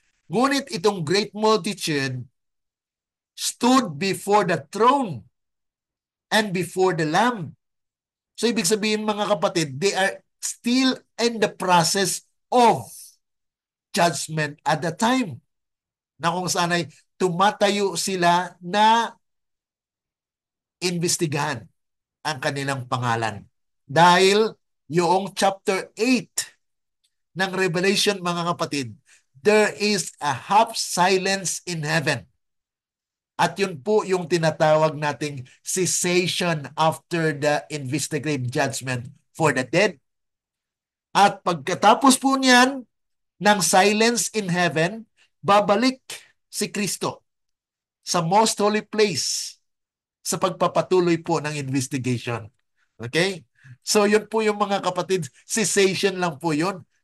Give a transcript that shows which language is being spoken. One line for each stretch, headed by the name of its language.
Filipino: Ngunit itong
English: great multitude stood before the throne and before the Lamb. So
Filipino: ibig sabihin, mga kapatid,
English: they are still in the process of judgment at the time.
Filipino: Na kung saan ay tumatayo sila na investigahan ang kanilang pangalan. Dahil yung
English: chapter 8 ng Revelation,
Filipino: mga kapatid,
English: there is a half silence in heaven.
Filipino: At yun po yung tinatawag nating
English: cessation after the investigative judgment for the dead.
Filipino: At pagkatapos po niyan, ng
English: silence in heaven,
Filipino: babalik si Kristo sa
English: most holy place
Filipino: sa pagpapatuloy po ng investigation. Okay? So yun po yung mga kapatid, cessation lang po yun.